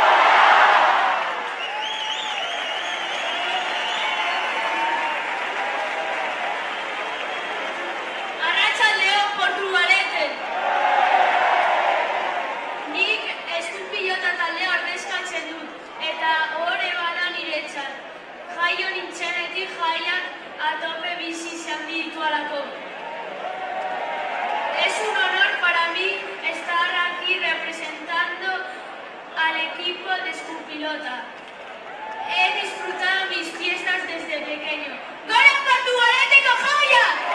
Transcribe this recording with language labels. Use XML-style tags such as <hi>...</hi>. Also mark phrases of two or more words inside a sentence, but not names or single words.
<eu>Arratsaldeo Portugalete! Nik eskupilota taldea ordezkatzen dut, eta ohore bada niretzat. Jaio nintzenetik jaian atope bizi izan ditualako.</eu> <es>Es un honor para mí estar aquí representando al equipo de Escupilota. He disfrutado mis fiestas desde pequeño. ¡Gora Portugalete con joya!</es>